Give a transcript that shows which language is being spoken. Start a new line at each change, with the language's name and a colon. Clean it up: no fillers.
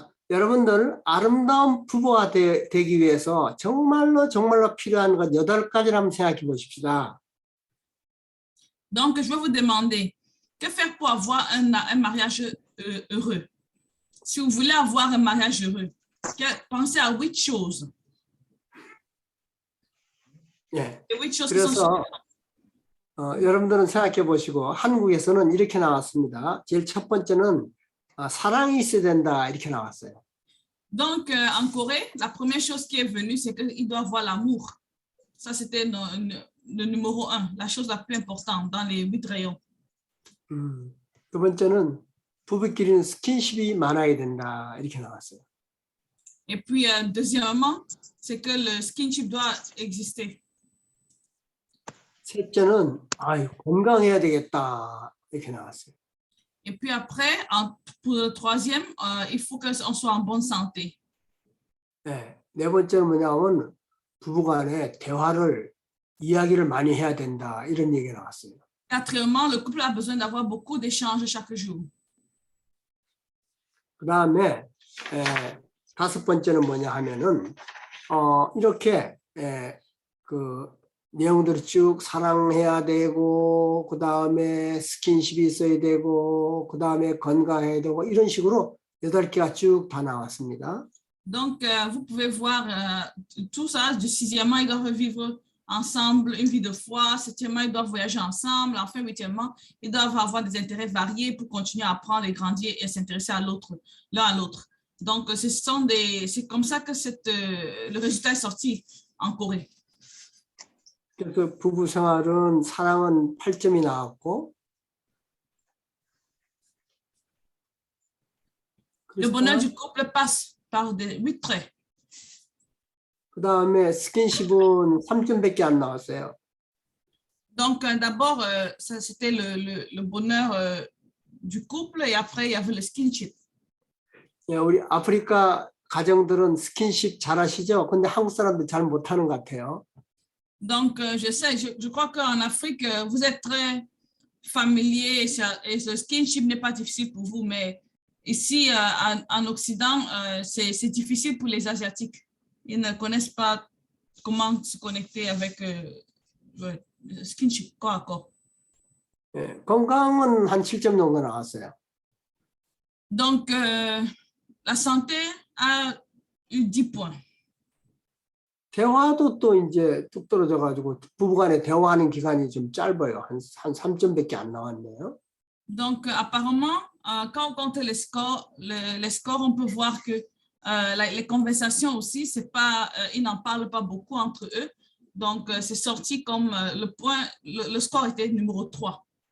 Korean: 여러분들 아름다운 부부가 되기 위해서 정말로 필요한 것 8가지를 한번 생각해 보십시다.
French: Donc, je vais vous demander, que faire pour avoir un mariage heureux? Si vous voulez avoir un mariage heureux, pensez à 8 choses.
Korean: 예.
French: Les 8 choses qui sont
Korean: 그래서 여러분들은 생각해 보시고 한국에서는 이렇게 나왔습니다. 제일 첫 번째는 사랑이 있어야 된다 이렇게 나왔어요.
French: Donc, en Corée, la première chose qui est venue, c'est qu'il doit avoir l'amour. Ça, c'était le numéro 1, la chose la plus importante dans les 8 rayons.
Korean: 두 번째는 부부끼리는 스킨십이 많아야 된다 이렇게 나왔어요.
French: Et puis, deuxièmement, c'est que le skinship doit exister.
Korean: 셋째는 건강해야 되겠다 이렇게 나왔어요.
French: Et puis après, pour le troisième, il faut qu'on soit en bonne santé.
Korean: 네, 네 번째는 뭐냐면 부부간에 이야기를 많이 해야 된다 이런 얘기가 나왔어요.
French: Quatrièmement, le couple a besoin d'avoir beaucoup d'échanges chaque jour.
Korean: 그 다음에 다섯 번째는 뭐냐 하면은 이렇게 그 내용들이 쭉 사랑해야 되고 그 다음에 스킨십이 있어야 되고 그 다음에 건강해야 되고 이런 식으로 8개가 쭉 다 나왔습니다.
French: Donc, vous pouvez voir tout ça. Du 6e, ils doivent vivre ensemble une vie de foi. 7e, ils doivent voyager ensemble. Enfin, 8e, ils doivent avoir des intérêts variés pour continuer à apprendre et grandir et s'intéresser à l'autre, l'un à l'autre. Donc, c'est comme ça que le résultat est sorti en Corée.
Korean: 그래서 부부 생활은 사랑은 8점이 나왔고
French: Le bonheur du couple passe par des 8 traits.
Korean: 그 다음에 스킨십은 3점밖에 안 나왔어요.
French: Donc, d'abord, ça c'était le bonheur du couple et après, il y avait le skinship.
Korean: 예, 우리 아프리카 가정들은 스킨십 잘하시죠? 근데 한국 사람들 잘 못하는 것 같아요.
French: Donc, je crois qu'en Afrique, vous êtes très familier et le skinship n'est pas difficile pour vous, mais ici, en Occident, c'est difficile pour les Asiatiques. Ils ne connaissent pas comment se connecter avec le skinship, corps à corps.
Korean: 예, 건강은 한 7점 정도 나왔어요.
French: Donc, la santé a eu 10 points.
Korean: 대화도 또 이제 뚝 떨어져가지고 부부간에 대화하는 기간이 좀 짧아요. 한 3점밖에 안 나왔네요.
French: Donc, apparemment, quand on compte les scores, on peut voir que les conversations aussi, c'est pas, ils n'en parlent pas beaucoup entre eux. Donc, c'est sorti comme le score était numéro 3.